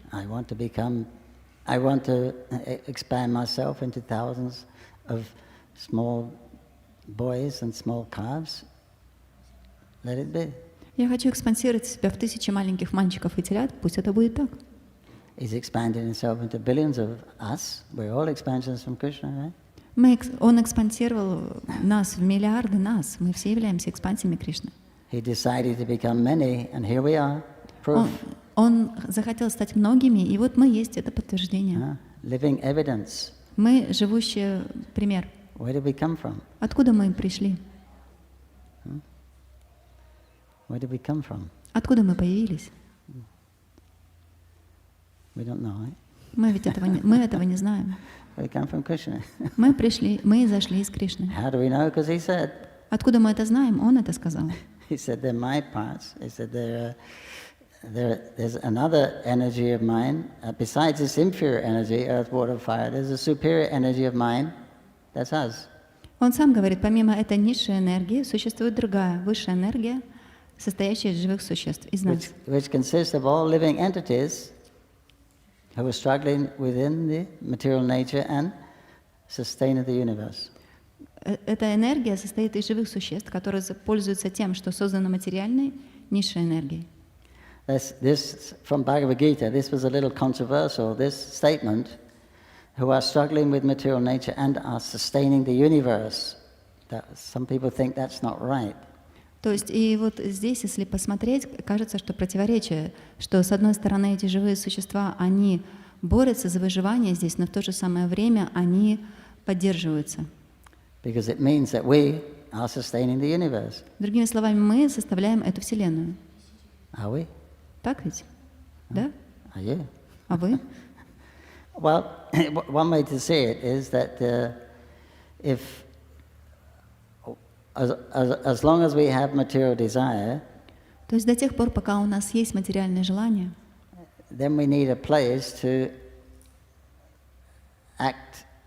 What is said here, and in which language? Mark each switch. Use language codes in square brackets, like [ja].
[en] I want to expand myself into thousands of small boys and small calves. Let it be. [ru] Я хочу экспансировать себя в тысячи маленьких мальчиков и телят, пусть это будет так. [en] He's expanded himself into billions of us. We're all expansions from Krishna, right? [ru] Он экспансировал нас в миллиарды нас. Мы все являемся экспансиями Кришны. [en] He decided to become many, and here we are. Proof. [ru] Он захотел стать многими, и вот мы есть это подтверждение. [en] Living evidence. [ru] Мы живущий пример. [en] Where did we come from? [ru] Откуда мы пришли? [en] Where did we come from? [ru] Откуда мы появились? [en] We don't know, right? [ru] Мы этого не знаем. [en] We come from Krishna. [ru] Мы зашли из Кришны. [en] How do we know? Because he said. [ru] Откуда мы это знаем? Он это сказал. [en] He said they're my parts. He said there's another energy of mine besides this inferior energy, earth, water, fire. There's a superior energy of mine. That's us. [ru] Он сам говорит, помимо этой низшей энергии существует другая, высшая энергия, состоящая из живых существ, из нас. [en] Which consists of all living entities who are struggling within the material nature and sustain the universe. [ru] Эта энергия состоит из живых существ, которые пользуются тем, что создано материальной, низшей энергией. [en] This from Bhagavad Gita, this was a little controversial, this statement, who are struggling with material nature and are sustaining the universe. Some people think that's not right. [ru] То есть и вот здесь, если посмотреть, кажется, что противоречие, что с одной стороны эти живые существа, они борются за выживание здесь, но в то же самое время они поддерживаются. [en] Because it means that we are sustaining the universe. [ru] Другими словами, мы составляем эту Вселенную. [en] Are we? [ru] Так ведь? Да? [en] Are you? [ru] А вы? [en] Well, one way to see it is that if as long as we have material desire, [ru] то есть до тех пор, пока у нас есть материальное желание, [en] then we need a place to act.